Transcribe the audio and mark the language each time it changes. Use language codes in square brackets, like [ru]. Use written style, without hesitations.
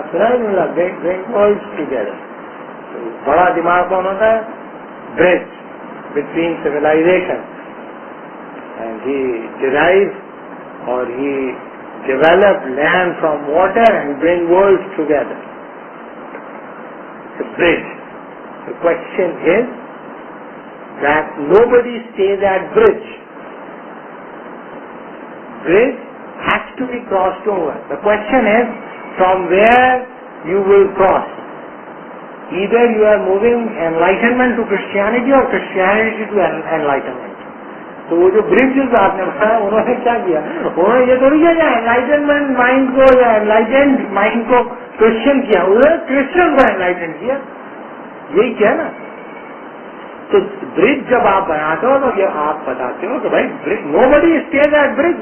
[en] Bring worlds together. [ur] بڑا دماغ کون ہوتا ہے؟ [en] Bridge between civilization. And he drive اور he develop land from water and bring worlds together. Bridge. The question is that nobody stays at bridge. Bridge has to be crossed over. The question is from where you will cross. Either you are moving enlightenment to Christianity or Christianity to enlightenment. [ur] تو وہ جو bridges آپ نے بتایا انہوں نے کیا کیا؟ انہوں نے یہ تھوڑی کیا کہ انلائٹنمنٹ مائنڈ کو یا انلائٹنڈ مائنڈ کو کرسچن کیا، انہوں نے کرسچن کو انلائٹنڈ کیا. یہی کیا نا. تو برج جب آپ بناتے ہو تو یہ آپ بتاتے ہو کہ بھائی [en] Nobody stays at bridge.